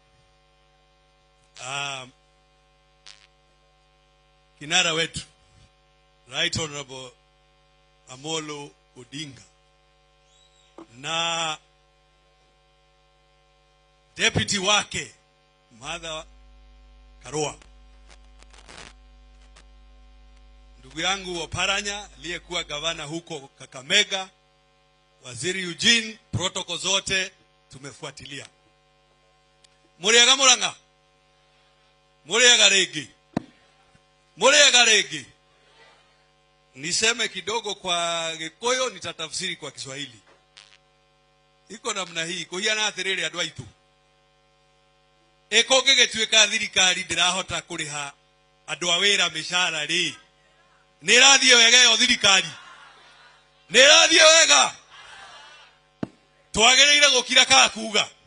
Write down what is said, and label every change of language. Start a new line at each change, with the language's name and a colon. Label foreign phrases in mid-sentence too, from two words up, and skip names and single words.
Swahili: Kinara wetu
English: Right Honorable
Swahili: Amolo Odinga na deputy wake Martha Karua, ndugu yangu Oparanya aliyekuwa gavana huko Kakamega, Waziri Eugene, protocol zote tumefuatilia.
Kikuyu: Muriaga Murang'a? Muriaga regi? Muriaga regi?
Swahili: Niseme kidogo kwa Gikuyu, nitatafsiri kwa Kiswahili. Iko namna hii,
Kikuyu: kuhiana atiriri andu aitu. Eko gĩgĩtuĩka thirikari ndĩrahota kũrĩha andũ a wĩra mĩcara rĩ. Nĩ ĩrathiĩ wega yo thirikari? Nĩ ĩrathiĩ wega? Twagĩrĩire gũkira kana kuga?